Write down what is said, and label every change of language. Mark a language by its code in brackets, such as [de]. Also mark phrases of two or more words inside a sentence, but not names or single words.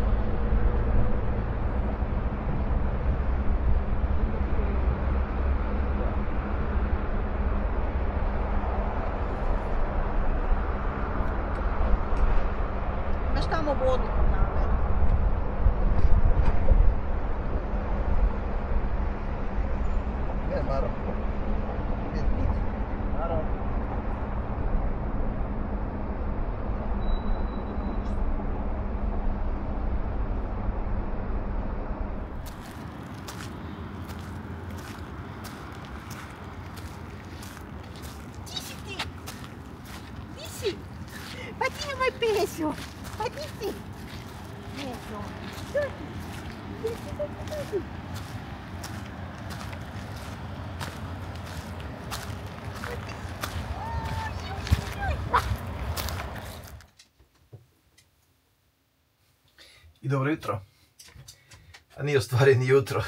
[hr] Imaš tamo vodu po kameru. Ne, Maro. Maro. Di si ti? Di si? Pa ti nemoj pesio. Pa di si? Pesio. Di si. I dobro jutro. A nije u stvari ni jutro.